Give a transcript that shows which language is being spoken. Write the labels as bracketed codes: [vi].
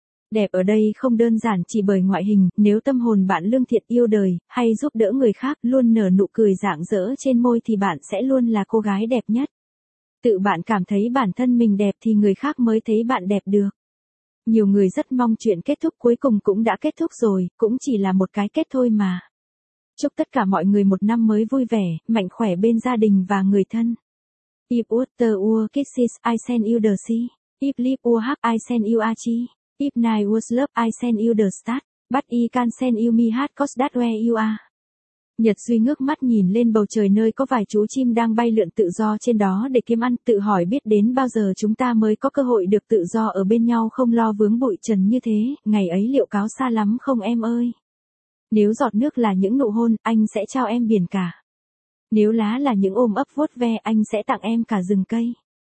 [vi] Đẹp ở đây không đơn giản chỉ bởi ngoại hình, nếu tâm hồn bạn lương thiện, yêu đời, hay giúp đỡ người khác, luôn nở nụ cười rạng rỡ trên môi thì bạn sẽ luôn là cô gái đẹp nhất. Tự bạn cảm thấy bản thân mình đẹp thì người khác mới thấy bạn đẹp được. Nhiều người rất mong chuyện kết thúc cuối cùng cũng đã kết thúc rồi, cũng chỉ là một cái kết thôi mà. Chúc tất cả mọi người một năm mới vui vẻ, mạnh khỏe bên gia đình và người thân. [en] If water were kisses, I send you the sea. If leaf were heart, I send you Archie. If night was love, I send you the stars. But I can send you me heart, cause that's where you are. [vi] Nhật Duy ngước mắt nhìn lên bầu trời nơi có vài chú chim đang bay lượn tự do trên đó để kiếm ăn, tự hỏi biết đến bao giờ chúng ta mới có cơ hội được tự do ở bên nhau không lo vướng bụi trần như thế, ngày ấy liệu cáo xa lắm không em ơi? Nếu giọt nước là những nụ hôn, anh sẽ trao em biển cả. Nếu lá là những ôm ấp vuốt ve, anh sẽ tặng em cả rừng cây.